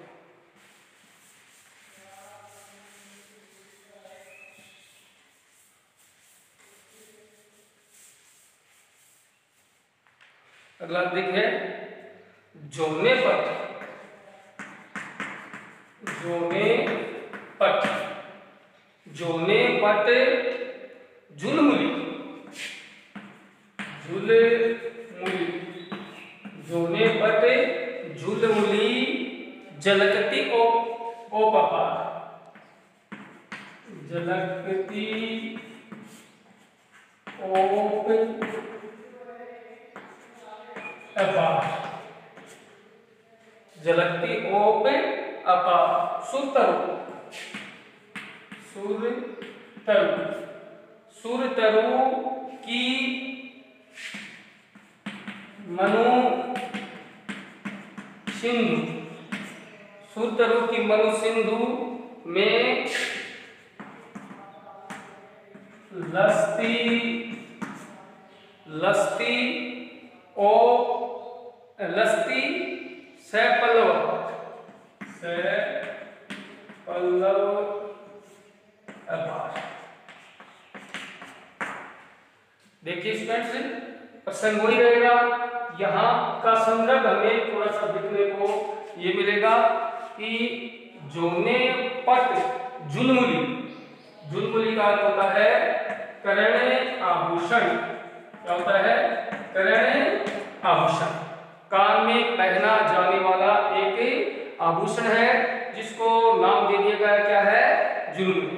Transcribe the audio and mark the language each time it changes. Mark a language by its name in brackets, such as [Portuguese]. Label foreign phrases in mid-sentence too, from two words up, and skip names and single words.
[Hindi] अगला देखिए, [Braj] जोने पट, जोने पट, जोने पट झुलमुली, झुलमुली, जोने पट झुलमुली झलकती ओप अपार, झलकती ओप अपार, झलकती ओप अपार, सुरतरु, सुरतरु, सुरतरु की मनु सिंधु, सुरतरु की मनु सिंधु में लस्ती, लस्ती ओ लस्ती से पल्लव, से पल्लव अपार। [Hindi] देखिए स्टूडेंट्स, प्रसंग वही रहेगा, यहाँ का संदर्भ हमें थोड़ा सा देखने को ये मिलेगा कि [Braj] जोने पट झुलमुली, [Hindi] झुलमुली का अर्थ होता है करण आभूषण, क्या होता है, करण आभूषण, कान में पहना जाने वाला एक आभूषण है जिसको नाम दे दिया गया क्या है, झुलमुली।